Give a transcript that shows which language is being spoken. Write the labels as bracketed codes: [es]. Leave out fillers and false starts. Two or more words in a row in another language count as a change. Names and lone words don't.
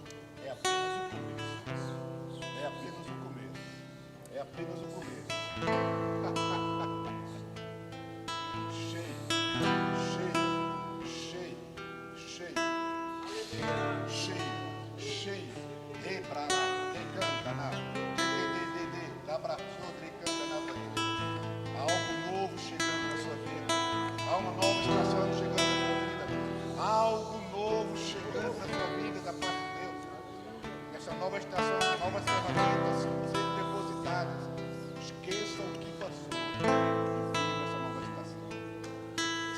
[pt] É apenas o começo. É apenas o começo. É apenas o começo. Cheio, cheio, cheio, cheio, cheio, cheio. Rebrará, recanta na, abraçou, recanta na. Algo novo chegando na sua vida. Há uma nova estação chegando na sua vida. Algo novo chegando na sua vida da parte de Deus. Nessa nova estação, novas ferramentas sendo depositadas. Esqueçam o que passou e vivam essa nova estação.